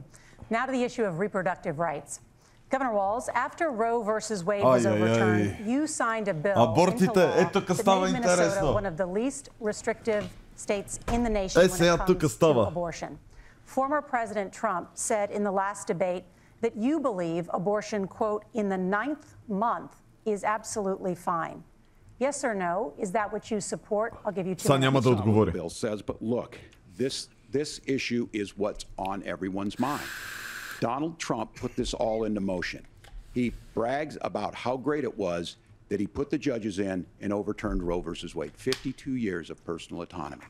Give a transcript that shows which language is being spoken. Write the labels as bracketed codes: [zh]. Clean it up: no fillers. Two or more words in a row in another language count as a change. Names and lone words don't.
[en] Now to the issue of reproductive rights. Governor Walz, after Roe versus Wade was overturned, you signed a bill into law that made Minnesota one of the least restrictive states in the nation when it comes to abortion. Former President Trump said in the last debate that you believe abortion, quote, in the 9th month is absolutely fine. Yes or no? Is that what you support? I'll give you 2 [bg] Сега няма да отговоря. [en] Bill says, but look, this issue is what's on everyone's mind. Donald Trump put this all into motion. He brags about how great it was that he put the judges in and overturned Roe versus Wade, 52 years of personal autonomy.